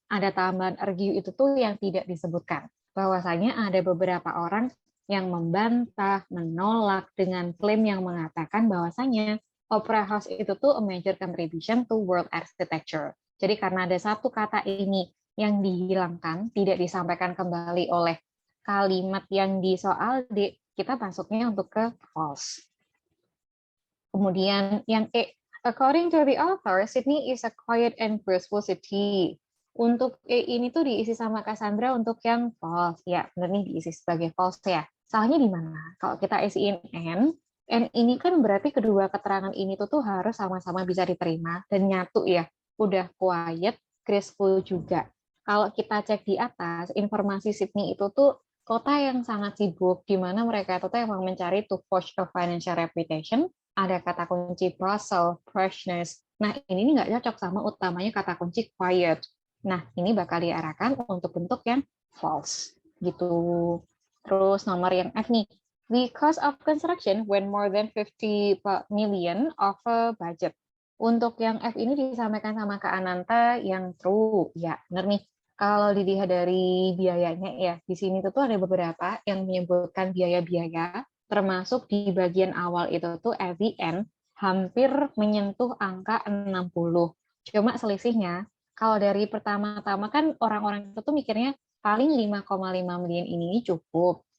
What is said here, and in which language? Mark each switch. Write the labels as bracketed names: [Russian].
[Indonesian] Ada tambahan argue itu tuh yang tidak disebutkan. Bahwasanya ada beberapa orang yang membantah, menolak dengan klaim yang mengatakan bahwasanya Opera House itu tuh [English] a major contribution to world architecture. [Indonesian] Jadi karena ada satu kata ini yang dihilangkan, tidak disampaikan kembali oleh kalimat yang di soal D, kita masuknya untuk ke false. Kemudian yang E, [English] according to the author, Sydney is a quiet and graceful city. [Indonesian] Untuk E ini tuh diisi sama Cassandra untuk yang false. Ya, benar nih diisi sebagai false ya. Salahnya di mana? Kalau kita isiin N ini kan berarti kedua keterangan ini tuh harus sama-sama bisa diterima dan nyatu ya. Udah quiet, graceful juga. Kalau kita cek di atas, informasi Sydney itu tuh kota yang sangat sibuk, di mana mereka itu emang mencari [English] to forge a financial reputation. [Indonesian] Ada kata kunci bustle, freshness. Nah, ini nggak cocok sama utamanya kata kunci quiet. Nah, ini bakal diarahkan untuk bentuk yang false. Gitu. Terus nomor yang F nih. [English] The cost of construction when more than 50 million of a budget. [Indonesian] Untuk yang F ini disampaikan sama Kak Ananta yang true. Ya, benar nih. Kalau dilihat dari biayanya ya, di sini tuh ada beberapa yang menyebutkan biaya-biaya, termasuk di bagian awal itu tuh at the end, hampir menyentuh angka 60. Cuma selisihnya, kalau dari pertama-tama kan orang-orang itu tuh mikirnya paling 5,5 million ini cukup.